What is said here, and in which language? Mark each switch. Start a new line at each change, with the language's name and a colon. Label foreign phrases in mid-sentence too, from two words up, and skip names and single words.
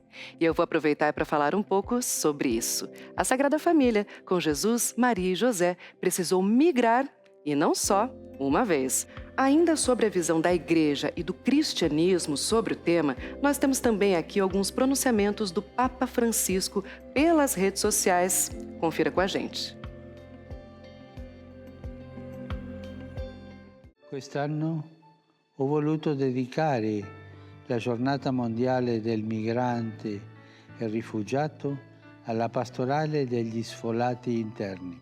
Portuguese: E eu vou aproveitar para falar um pouco sobre isso. A Sagrada Família, com Jesus, Maria e José, precisou migrar e não só uma vez. Ainda sobre a visão da igreja e do cristianismo sobre o tema, nós temos também aqui alguns pronunciamentos do Papa Francisco pelas redes sociais. Confira com a gente.
Italian: Quest'anno ho voluto dedicare la Giornata Mondiale del Migrante e Rifugiato alla pastorale degli sfollati interni.